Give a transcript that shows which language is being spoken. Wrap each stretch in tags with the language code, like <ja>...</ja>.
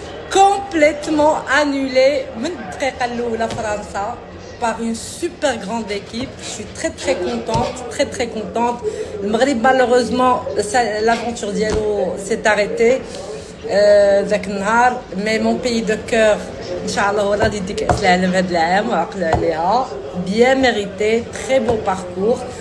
<fr>complètement annulé</fr> <ar>من الدقيقة الأولى فرنسا</ar> <fr>par une super grande équipe. Je suis très contente. Le Maghreb malheureusement l'aventure ديالو s'est arrêtée</fr> <ar>ذاك النهار.</ar> <fr>mais mon pays de cœur</fr> <ar>ان شاء الله هو غادي يدي كأس العالم هذا العام وعقلوا عليها.</ar> <fr>bien mérité, très beau parcours.</fr>